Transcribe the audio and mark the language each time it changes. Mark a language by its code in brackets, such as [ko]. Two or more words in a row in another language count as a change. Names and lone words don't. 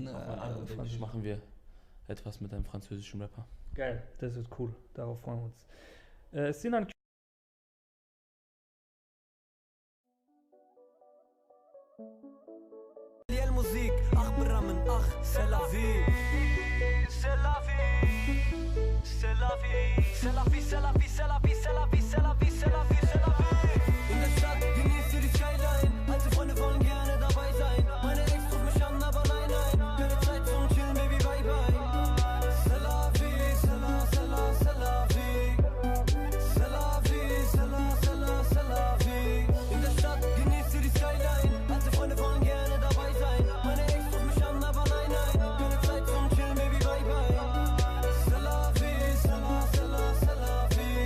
[de] machen wir etwas mit einem französischen Rapper. Geil, das wird cool, darauf freuen wir uns. Sinan Musik, ach Brammen, ach, [fr] c'est la vie. C'est la vie. C'est la vie. C'est la vie, c'est la vie, c'est la vie, c'est la vie, c'est la vie, c'est la vie, c'est la vie. [de] In der Stadt genießt du die Skyline. Alte Freunde wollen gerne dabei sein. Meine Ex ruft mich an, aber nein, keine Zeit zum Chillen, Baby, [en] bye bye. [fr] C'est la vie, c'est la, c'est la, c'est la vie. C'est la vie, c'est la, c'est la, c'est la vie. [de] In der Stadt genießt du die Skyline. Alte Freunde wollen gerne dabei sein. Meine Ex ruft mich an, aber nein, keine Zeit zum Chillen, Baby, [en] bye bye. [fr] C'est la vie, c'est la, c'est la, c'est la vie.